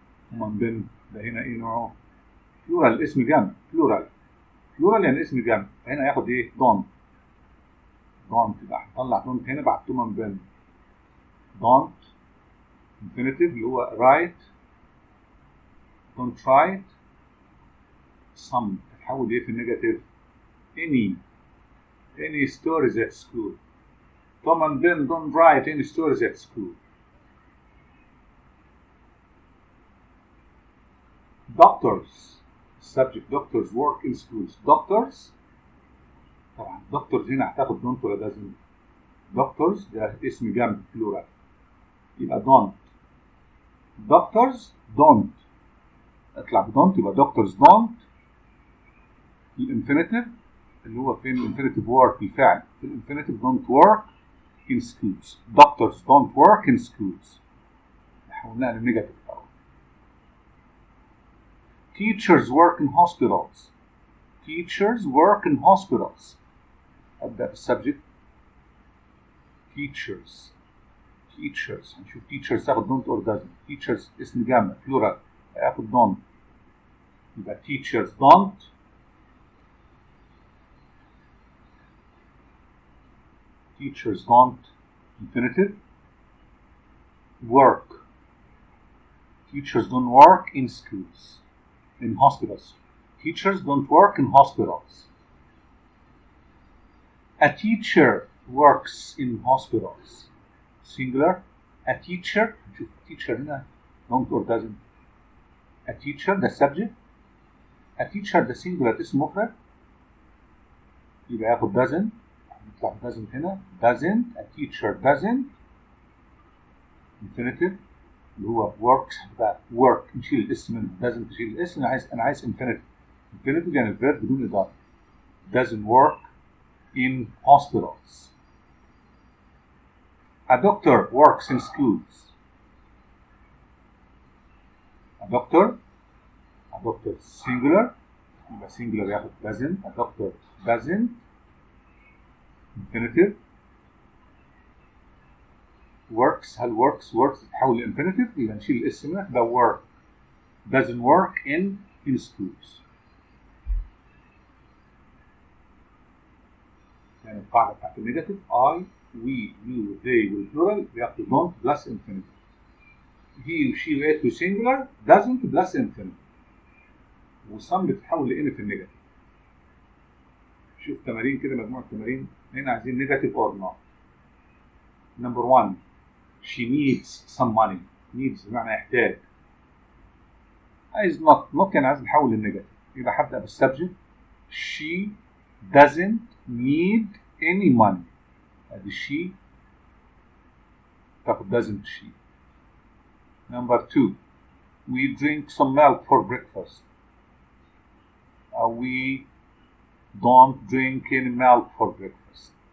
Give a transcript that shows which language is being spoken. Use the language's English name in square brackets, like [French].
[Arabic] Tom and Ben ده هنا ايه نوعه؟ plural اسم جمع، plural يعني اسم جمع، فهنا ياخد ايه؟ don't. يبقى هنطلع don't هنا بعد Tom and Ben. don't infinitive اللي هو write، don't write. some تتحول ايه في النيجاتيف؟ any stories at school. [English] Tom and Ben don't write any stories at school. doctors subject doctors work in schools. [Arabic] doctors طبعا doctors هنا هتاخد don't ولا doesn't؟ doctors ده اسم جمع plural، يبقى don't. [English] doctors don't اطلع بدونت، يبقى doctors don't. [Arabic] الانفينيتيف اللي هو فين الانفينيتيف work الفعل، الانفينيتيف don't work in schools. [English] doctors don't work in schools، حولناها للنيجاتيف الاول. teachers work in hospitals. teachers work in hospitals. [Arabic] ابدا بالسبجكت teachers هنشوف teachers تاخد don't or doesn't. teachers اسم جمع plural هياخد don't، يبقى teachers don't. [English] teachers don't infinitive work. teachers don't work in schools in hospitals. Teachers don't work in hospitals. A teacher works in hospitals. Singular. A teacher. شوف teacher هنا don't or doesn't. A teacher ده subject. [Arabic] A teacher ده singular اسم مفرد. يبقى ياخد doesn't. نطلع doesn't هنا. [English] Doesn't. A teacher doesn't. Infinitive. [Arabic] اللي هو works بقى work نشيل الاسم منه. Doesn't نشيل الاسم. أنا عايز infinitive. Infinitive يعني الفيرب بدون إضافة. [English] Doesn't work in hospitals. A doctor works in schools. A doctor singular يبقى singular ياخد doesn't. A doctor doesn't. Infinitive. Works. [Arabic] هل works تتحول لإنفينيتيف يبقى نشيل الاسم منها تبقى work. [English] Doesn't work in schools. يعني القاعدة بتاعت النيجاتيف I, we, you, they والبلورال بياخدوا don't plus infinitive. he, she, it وسنجولار doesn't plus infinitive. [Arabic] وsome بتتحول لإن في النيجاتيف. شوف تمارين كده مجموعة تمارين هنا عايزين نيجاتيف or not. [English] Number 1 she needs some money. [Arabic] needs بمعنى يحتاج. عايز not يعني عايز نحول للنيجاتيف يبقى هبدأ بالسبجكت. [English] she doesn't need any money. ادي she تاخد doesn't she. Number 2 we drink some milk for breakfast. We don't drink any milk for breakfast.